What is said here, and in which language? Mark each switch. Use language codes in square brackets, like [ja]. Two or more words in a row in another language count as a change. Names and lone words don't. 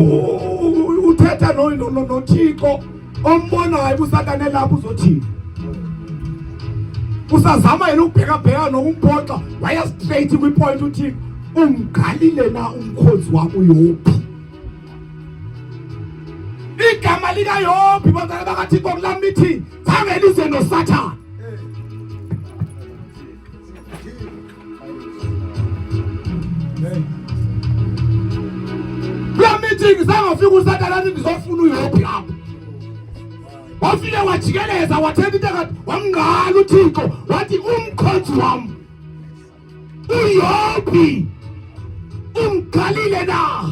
[xh] Uthetha noThixo ombonayo uSathane lapho uzothini? Usazama yena ukubheka nokumphoxa waya straight kwipoint uThixo umqalile na umkhonzi wami uYobu. Igama likaYobu bazalwane bakaThixo kula meeting zange lize noSathane. Kula meeting zangafika uSathane athi ngizofuna uYobu lapho. Wafike wajikeleza wathetha into ngathi wamngala uThixo wathi umkhonzi wami uYobu umqalile na.